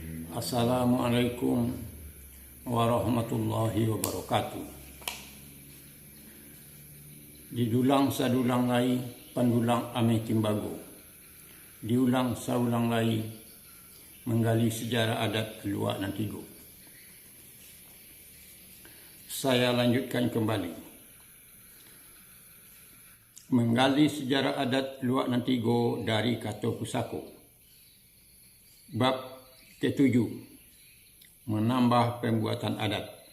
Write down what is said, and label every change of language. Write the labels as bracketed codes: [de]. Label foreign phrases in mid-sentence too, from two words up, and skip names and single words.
[ar] السلام عليكم ورحمة الله وبركاته. [min] Didulang sadulang lai pandulang ame timbago. Diulang saulang lai menggali sejarah adat Luak Nantigo. [id] Saya lanjutkan kembali. Menggali sejarah adat Luak Nantigo dari Kato Pusako. Bab ke-7, menambah pembuatan adat.